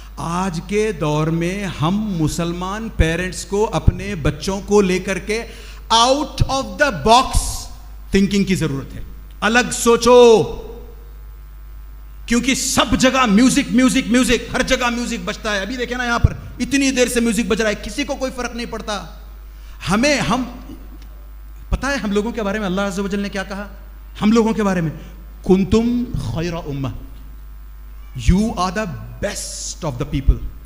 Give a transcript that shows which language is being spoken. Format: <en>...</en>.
<ur>آج کے دور میں ہم مسلمان پیرنٹس کو اپنے بچوں کو لے کر کے out of the box thinking کی ضرورت ہے. الگ سوچو, کیونکہ سب جگہ میوزک میوزک میوزک, ہر جگہ میوزک بجتا ہے. ابھی دیکھیں نا یہاں پر اتنی دیر سے میوزک بج رہا ہے, کسی کو کوئی فرق نہیں پڑتا. ہم پتہ ہے ہم لوگوں کے بارے میں اللہ عز و جل نے کیا کہا, ہم لوگوں کے بارے میں,</ur> <ar>کنتم خیر امہ,</ar> <en>You are the best of the people.</en>